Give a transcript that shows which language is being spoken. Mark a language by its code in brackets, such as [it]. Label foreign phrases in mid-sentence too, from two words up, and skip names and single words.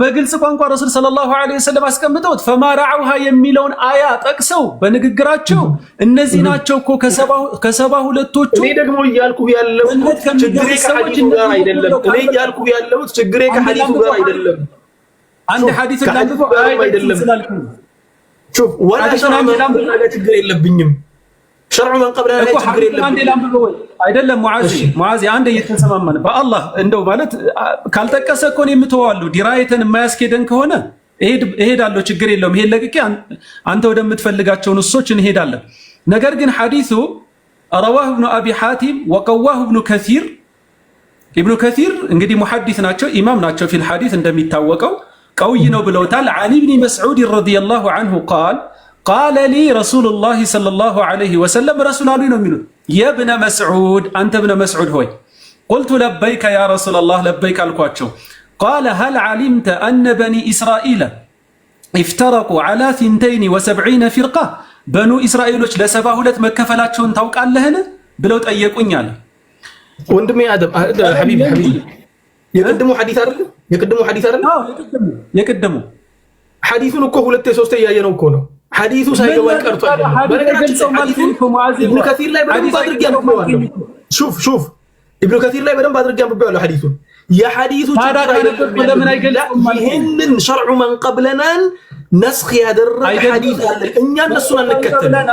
[am] በግልጽ ቋንቋ ረሱል [ar] صلى الله عليه وسلم [am] አስቀምጠውት [ar] فما رعوها [am] የሚለውን አያ ጠቅሰው በንግግራቸው እነዚህ ናቸው እኮ ከሰባ ሁለቶቹ። እኔ ደግሞ እያልኩ ያለሁት ችግሬ ከሐዲሱ ጋር አይደለም። ችግሬ ከሐዲሱ ጋር አይደለም። አንድ ሐዲስ እንዳንብበው አይደለም ስላልኩ [ar] شوف ولا شرع من قبلنا [am] ችግር የለብኝም። [ar] شرع من قبلنا [am] ችግር የለብኝም አይደለም። ሙዓዝ አንድ እየተሰማማን በአላህ እንደው ማለት ካልጠቀሰ እኮ ነው የምትዋሉ ዲራየተን የማያስኬደን ከሆነ እሄዳለሁ፣ ችግር የለውም። ይሄን ለቅቄ አንተ ወደምትፈልጋቸው ንሶች እንሄዳለን። ነገር ግን ሐዲሱ [ar] رواه ابن ابي حاتم وقواه ابن كثير [am] ابن كثير እንግዲህ ሙሐዲስ ናቸው፣ ኢማም ናቸው [ar] في الحديث [am] እንደሚታወቀው قوي ነው ብለውታል። [ar] عن ابن مسعود رضي الله عنه قال لي رسول الله صلى الله عليه وسلم رسول الله [am] ነው የሚሉት [ar] يا ابن مسعود አንተ ابن مسعود ሆይ قلت لبيك يا رسول الله لبيك አልኳቸው። قال هل علمت أن بني إسرائيل افترقوا على 72 فرقة [am] በኑ እስራኤሎች ለ72 መከፈላቸውን ታውቃለህን ብለው ጠየቁኝ አለ። ወንድሜ አደም ሐቢቢ የቀደሙ ሐዲስ አይደለም የቀደሙ ሐዲሱን እኮ ሁለቴ ሶስቴ ያየነው እኮ ነው። ሐዲሱ ሳይገባኝ ቀርቶ አይደለም። ኢብኑ ከሲር ላይ በደንብ አድርጌ አንብቤዋለሁ። ሹፍ ኢብኑ ከሲር ላይ በደንብ አድርጌ አንብቤዋለሁ ሐዲሱን። የሐዲሱ ችግር አይደለም። ይሄንን [ar] شرع من قبلنا [am] ነስኽ ያደረገ ሐዲስ አለ። እኛ እነሱን አንከተልም።